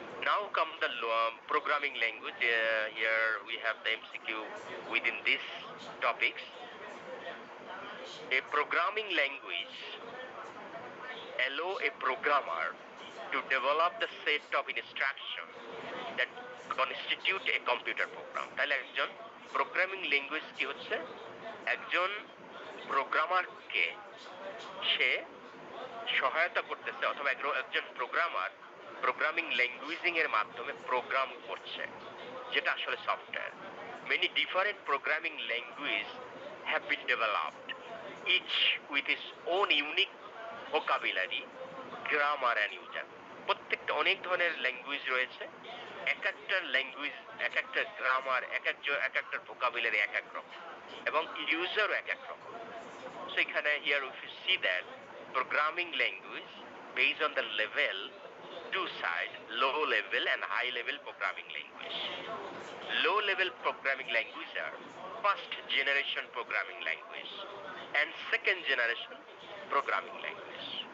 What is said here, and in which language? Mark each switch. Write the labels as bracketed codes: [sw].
[en] Now come the programming language. Here we have the MCQ within these topics. A programming language allow a programmer to develop the set of instruction that constitute a computer program. [bn] তাহলে একজন programming language কি হচ্ছে? একজন প্রোগ্রামারকে সে সহায়তা করতেছে, অথবা একজন programmer programming ল্যাঙ্গুয়েজিং এর মাধ্যমে প্রোগ্রাম করছে, যেটা আসলে software. [en] Many different programming languages have been developed, each with its own unique vocabulary, grammar and user. [bn] প্রত্যেকটা অনেক ধরনের ল্যাঙ্গুয়েজ রয়েছে, এক একটা ল্যাঙ্গুয়েজ, এক একটা গ্রামার, এক একটা ভোকাবুলারি এক এক রকম, এবং ইউজারও এক এক রকম। [en] So এখানে here if you see that programming language based on the level, two side, low level and high level programming language. Low level programming language are first generation programming language and second generation programming language.